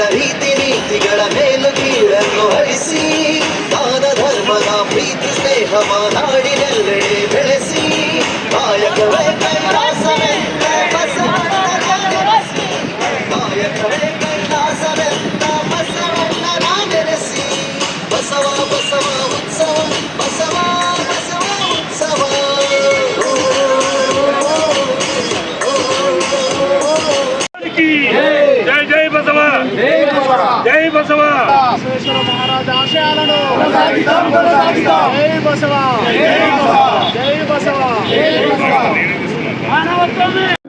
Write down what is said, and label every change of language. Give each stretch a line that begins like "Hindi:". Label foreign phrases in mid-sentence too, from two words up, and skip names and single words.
Kannada: ರೀತಿ ನೀತಿಗಳ ಮೇಲು ಕೀಳನ್ನು ಅಳಿಸಿ ದಾನ ಧರ್ಮದ ಪ್ರೀತಿ ಸ್ನೇಹವ ನಾಡಿನೆಲ್ಲೆಡೆ ಬೆಳೆಸಿ ಕಾಯಕವೇ ಕೈಲಾಸವೆಂದ ಬಸವಣ್ಣ ನೆನೆಸಿ ಕಾಯಕವೇ ಕೈಲಾಸವೆಂದ ಬಸವಣ್ಣ ನೆನೆಸಿ ಬಸವ ಬಸವ ಉತ್ಸವ ಬಸವ ಬಸವ ಉತ್ಸವ
Telugu: జై జై బసవ జై బసవ బసవేశ్వర మహారాజ ఆశయాలను కొనసాగిద్దాం కొనసాగిద్దాం జై బసవ జై బసవ జై బసవ మానవత్వమే